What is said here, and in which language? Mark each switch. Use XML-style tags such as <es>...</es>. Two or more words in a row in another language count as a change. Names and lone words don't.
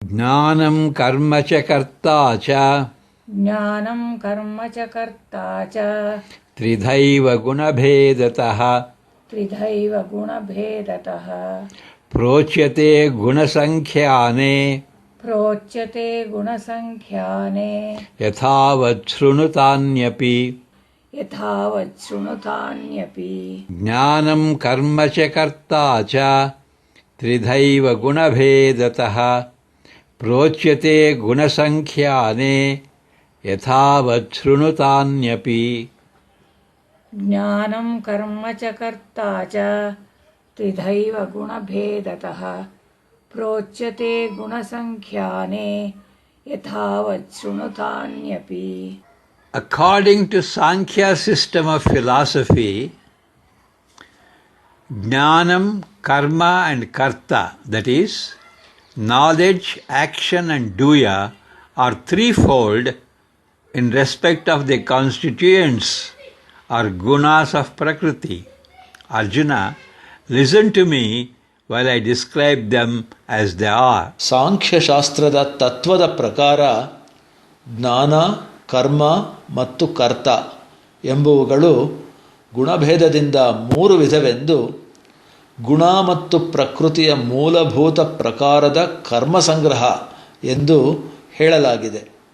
<sa>ಜ್ಞಾನಂ ಕರ್ಮ ಚ ಕರ್ತಾ ಚ ಜ್ಞಾನಂ ಕರ್ಮ ಚ ಕರ್ತಾ ಚ ತ್ರಿಧೈವ ಗುಣಭೇದತಃ ತ್ರಿಧೈವ ಗುಣಭೇದತಃ ಪ್ರೋಚ್ಯತೆ ಗುಣಸಂಖ್ಯಾನೇ ಪ್ರೋಚ್ಯತೆ ಗುಣಸಂಖ್ಯಾನೇ ಯಥಾವತ್ ಶೃಣುತಾನ್ಯಪಿ ಯಥಾವತ್ ಶೃಣುತಾನ್ಯಪಿ ಜ್ಞಾನಂ ಕರ್ಮ ಚ ಕರ್ತಾ ಚ ತ್ರಿಧೈವ ಗುಣಭೇದತಃ ಪ್ರೋಚ್ಯತೆ ಗುಣಸಂಖ್ಯಾನೇ ಯಥಾವತ್ ಶೃಣುತಾನ್ಯಪಿ ಜ್ಞಾನಂ ಕರ್ಮ ಚ ಕರ್ತಾ ಚ ತ್ರಿಧೈವ ಗುಣಭೇದತಃ ಪ್ರೋಚ್ಯತೆ ಗುಣಸಂಖ್ಯಾನೇ ಯಥಾವತ್ ಶೃಣುತಾನ್ಯಪಿ.</sa> <en>According to Sankhya system of philosophy, Jnanam, Karma and Karta, that is, knowledge, action and duya, are threefold in respect of the constituents or gunas of Prakriti. Arjuna, listen to me while I describe them as they are.</en> <kn>ಸಾಂಖ್ಯ ಶಾಸ್ತ್ರದ ತತ್ವದ ಪ್ರಕಾರ ಜ್ಞಾನ, ಕರ್ಮ ಮತ್ತು ಕರ್ತ ಎಂಬುವುಗಳು ಗುಣಭೇದದಿಂದ ಮೂರು ವಿಧವೆಂದು ಗುಣ ಮತ್ತು ಪ್ರಕೃತಿಯ ಮೂಲಭೂತ ಪ್ರಕಾರದ ಕರ್ಮಸಂಗ್ರಹ ಎಂದು ಹೇಳಲಾಗಿದೆ.</kn>